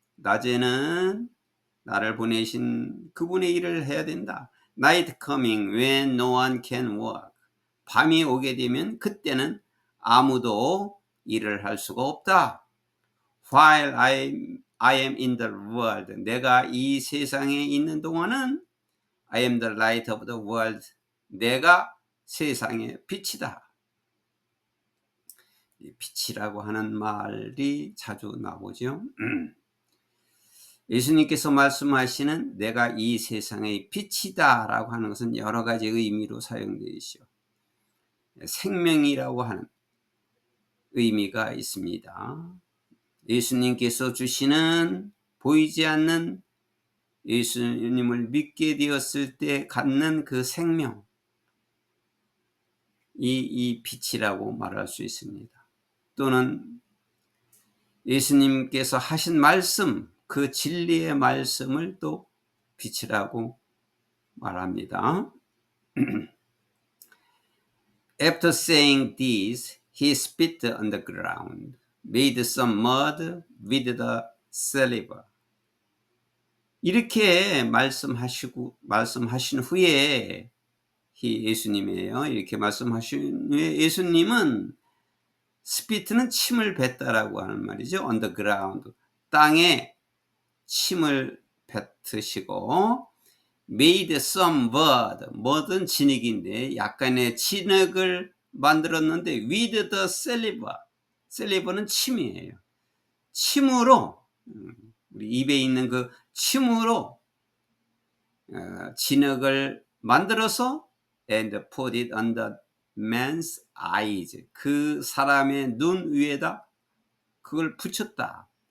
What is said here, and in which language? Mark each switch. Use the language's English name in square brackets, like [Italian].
[Korean] 낮에는 나를 보내신 그분의 일을 해야 된다. [English] Night coming when no one can work. [Korean] 밤이 오게 되면 그때는 아무도 일을 할 수가 없다. [English] While I am in the world. [Korean] 내가 이 세상에 있는 동안은 [English] I am the light of the world. [Korean] 내가 세상의 빛이다. 빛이라고 하는 말이 자주 나오죠. 예수님께서 말씀하시는 내가 이 세상의 빛이다 라고 하는 것은 여러 가지 의미로 사용되어 있죠. 생명이라고 하는 의미가 있습니다. 예수님께서 주시는 보이지 않는 예수님을 믿게 되었을 때 갖는 그 생명, 이 빛이라고 말할 수 있습니다. 또는 예수님께서 하신 말씀, 그 진리의 말씀을 또 빛이라고 말합니다. [English] After saying this, he spit on the ground, made some mud with the saliva. [Korean] 이렇게 말씀하신 후에 예수님이에요. 이렇게 말씀하신 후에 예수님은 스피트는 침을 뱉다라고 하는 말이죠. [English] On the ground, [Korean] 땅에 침을 뱉으시고 [English] made some mud, [Korean] mud은 진흙인데 약간의 진흙을 만들었는데 [English] with the saliva, [Korean] saliva는 침이에요. 침으로 우리 입에 있는 그 침으로 진흙을 만들어서 [English] and put it on the man's eyes, [Korean] 그 사람의 눈 위에다 그걸 붙였다.